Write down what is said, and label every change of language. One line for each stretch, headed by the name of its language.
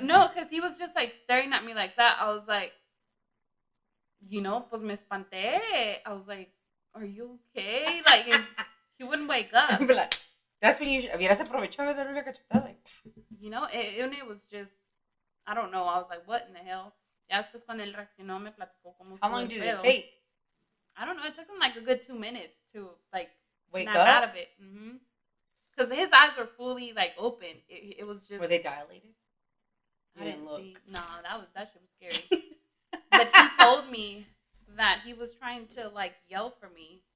English: No, because he was just like staring at me like that. I was like,
Spanish: pues me espanté.
English: I was like, are you okay? Like, he wouldn't wake up. Like, that's when you
Spanish: hubieras aprovechado de darle una cachetada. Like,
English: it was just, I don't know. I was like, what in the hell?
Spanish: Ya después cuando él reaccionó, me platicó cómo
English: how long did it take? I don't know. It took him like a good 2 minutes to like wake snap up out of it. Because his eyes were fully like open. It was just. Were they dilated? I didn't see. No, that shit was scary. But he told me that he was trying to like yell for me.